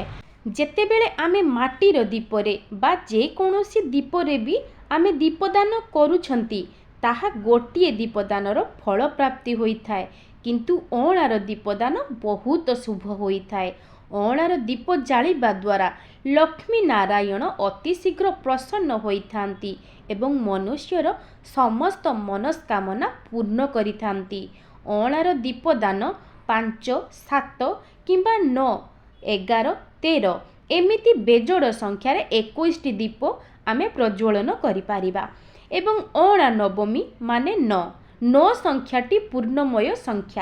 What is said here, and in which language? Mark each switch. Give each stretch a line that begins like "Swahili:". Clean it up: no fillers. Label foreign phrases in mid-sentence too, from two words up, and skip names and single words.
Odia: ଯେତେବେଳେ ଆମେ ମାଟିର ଦୀପରେ ବା ଯେ କୌଣସି ଦୀପରେ ଭି ଆମେ ଦୀପଦାନ କରୁଛନ୍ତି ତାହା ଗୋଟିଏ ଦୀପଦାନର ଫଳ ପ୍ରାପ୍ତି ହୋଇ ଥାଏ, କିନ୍ତୁ ଅଁଳାର ଦୀପଦାନ ବହୁତ ଶୁଭ ହୋଇ ଥାଏ। ଅଁଳାର ଦୀପ ଜାଳିବା ଦ୍ୱାରା ଲକ୍ଷ୍ମୀ ନାରାୟଣ ଅତି ଶୀଘ୍ର ପ୍ରସନ୍ନ ହୋଇ ଥାଆନ୍ତି ଏବଂ ମନୁଷ୍ୟର ସମସ୍ତ ମନସ୍କାମନା ପୂର୍ଣ୍ଣ କରି ଥାଆନ୍ତି। ଅଁଳାର ଦୀପଦାନ 5, 7 କିମ୍ବା 9, 11, 13 ଏମିତି ବେଯୋଡ଼ ସଂଖ୍ୟାର 21 ଦୀପ ଆମେ ପ୍ରଜ୍ୱଳନ କରି ପାରିବା ଏବଂ ଅଁଳା ନବମୀ ମାନେ 9 ସଂଖ୍ୟାଟି ପୂର୍ଣ୍ଣମୟ ସଂଖ୍ୟା।